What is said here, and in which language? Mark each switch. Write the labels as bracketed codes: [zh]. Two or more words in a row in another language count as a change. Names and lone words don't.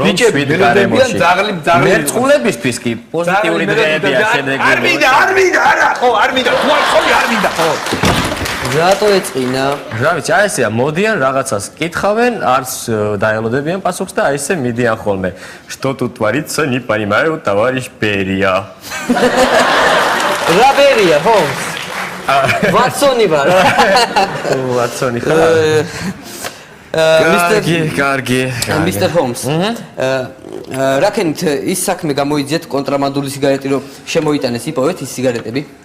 [ka] ბიჭები, შვიდ მელოდებიან, გარემოში. ძაღლი მერწყულებისთვის კი პოზიტიური დღეებია შედეგი. არ მინდა, არა, ხო, არ მინდა, თუ არ ხომი არ მინდა, ხო. რატო ეწყინა? რა ვიცი, აი ესეა, მოდიან რაღაცას კითხავენ, არც დაელოდებიან პასუხს და აი ესე მიდიან ხოლმე. [ru] Что тут творится, не понимаю, товарищ Берия. [ka] რა ბერია, ჰოლმს? ვატსონი ვარ. ვატსონი ხარ? კარგი. მისტერ ჰოლმს. რაკენით ის საქმე გამოიძიეთ კონტრაბანდული სიგარეტი რომ შემოიტანეს იპოვეთ ის სიგარეტები?